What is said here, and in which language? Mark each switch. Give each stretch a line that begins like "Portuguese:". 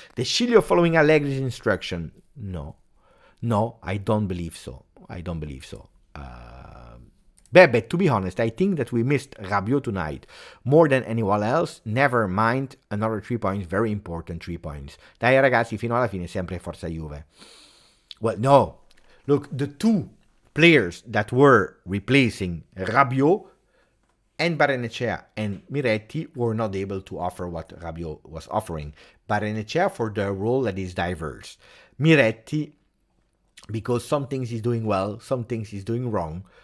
English: De Sciglio following Allegri's instruction. No, I don't believe so. But to be honest, I think that we missed Rabiot tonight more than anyone else. Never mind, another 3 points, very important 3 points.
Italian: Dai ragazzi, fino alla fine sempre Forza Juve.
English: Well, no. Look, the two players that were replacing Rabiot and Barrenechea and Miretti were not able to offer what Rabiot was offering. Barrenechea for the role that is diverse. Miretti, because some things he's doing well, some things he's doing wrong.